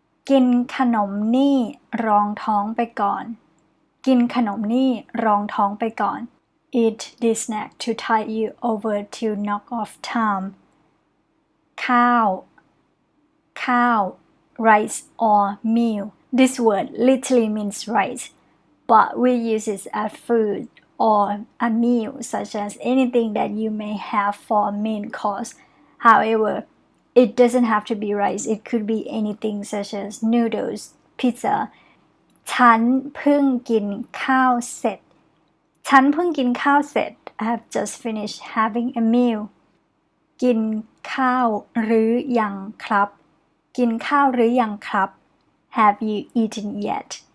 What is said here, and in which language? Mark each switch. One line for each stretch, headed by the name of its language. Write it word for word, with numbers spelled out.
Thai: กินขนมนี่รองท้องไปก่อนกินขนมนี่รองท้องไปก่อน
English: Eat this snack to tide you over till knock off time
Thai: ข้าวข้าว
English: rice or meal This word literally means rice but we use it as food or a meal such as anything that you may have for a main course howeverIt doesn't have to be rice. It could be anything such as noodles, pizza.
Thai: ฉันเพิ่งกินข้าวเสร็จฉันเพิ่งกินข้าวเสร็จ
English: I have just finished having a meal.
Thai: กินข้าวหรือยังครับกินข้าวหรือยังครับ
English: Have you eaten yet?